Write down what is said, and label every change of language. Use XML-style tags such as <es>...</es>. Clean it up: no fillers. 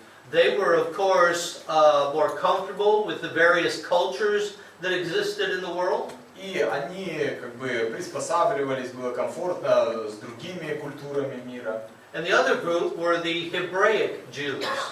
<en>They were, of course, more comfortable with the various cultures that existed in the world.</en> <ru>И они как бы приспосабливались, было комфортно с другими культурами мира.</ru> <en>And the other group were the Hebraic Jews.</en>